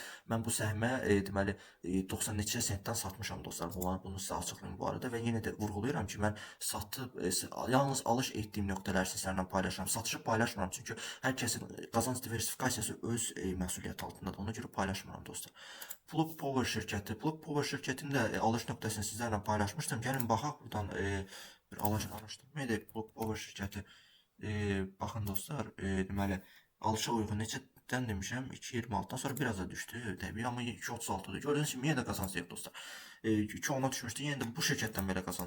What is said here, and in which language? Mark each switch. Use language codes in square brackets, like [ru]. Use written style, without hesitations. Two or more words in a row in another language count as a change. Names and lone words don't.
[az] Mən bu səhmə deməli 90 neçə sentdən satmışam dostlar. Bunu sizə açıqlayım bu arada və yenə də vurğulayıram ki, mən satıb yalnız alış etdiyim nöqtələri sizlərlə paylaşıram. Satışı paylaşmıram çünki hər kəsin qazanc diversifikasiyası öz məsuliyyəti altındadır. Ona görə paylaşmıram dostlar. Plug Power şirkəti. Plug Power şirkətinin də alış nöqtəsini sizlərlə paylaşmışdım. Gəlin baxaq buradan bir araşdırma edək. Plug Power şirkəti. Baxın dostlar, deməli alışa uyğun neçədən demişəm? 2.26-dan sonra biraz da düşdü təbii, amma 2.36-dır. Gördüyünüz kimi yenə də qazancdayıq dostlar. 2.10-a düşmüşdü, yenə də bu şirkətdən belə qazancdayıq.